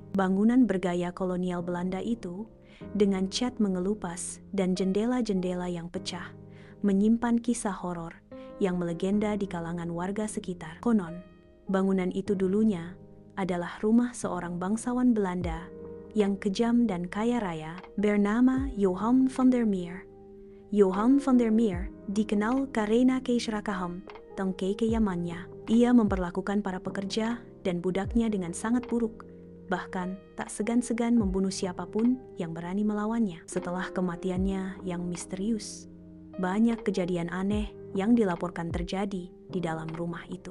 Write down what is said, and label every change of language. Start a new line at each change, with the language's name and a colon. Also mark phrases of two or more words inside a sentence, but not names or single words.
Indonesian: Bangunan bergaya kolonial Belanda itu, dengan cat mengelupas dan jendela-jendela yang pecah, menyimpan kisah horor yang melegenda di kalangan warga sekitar. Konon, bangunan itu dulunya adalah rumah seorang bangsawan Belanda yang kejam dan kaya raya bernama Johan van der Meer. Johan van der Meer dikenal karena keserakahan dan kekeyamannya. Ia memperlakukan para pekerja dan budaknya dengan sangat buruk, bahkan tak segan-segan membunuh siapapun yang berani melawannya. Setelah kematiannya yang misterius, banyak kejadian aneh yang dilaporkan terjadi di dalam rumah itu.